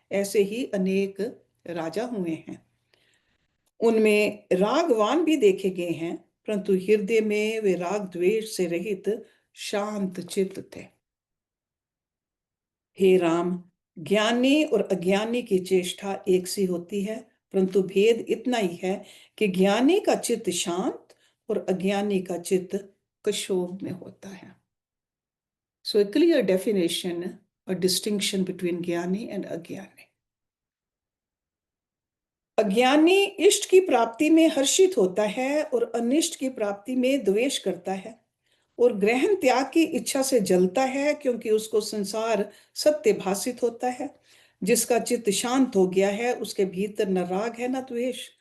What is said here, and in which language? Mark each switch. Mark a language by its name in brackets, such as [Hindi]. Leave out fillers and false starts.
[Hindi] ऐसे ही अनेक राजा हुए हैं, उनमें रागवान भी देखे गए हैं, परंतु हृदय में वे राग द्वेष से रहित शांत चित्त थे। हे राम, ज्ञानी और अज्ञानी की चेष्टा एक सी होती है, परंतु भेद इतना ही है कि ज्ञानी का चित्त शांत और अज्ञानी का चित्त क्षोभ में होता है। [English] So a clear definition, a distinction between gyani and agyani. [Hindi] अज्ञानी इष्ट की प्राप्ति में हर्षित होता है और अनिष्ट की प्राप्ति में द्वेष करता है, और ग्रहण त्याग की इच्छा से जलता है, क्योंकि उसको संसार सत्य भासित होता है। जिसका चित्त शांत हो गया है, उसके भीतर न राग है न द्वेष।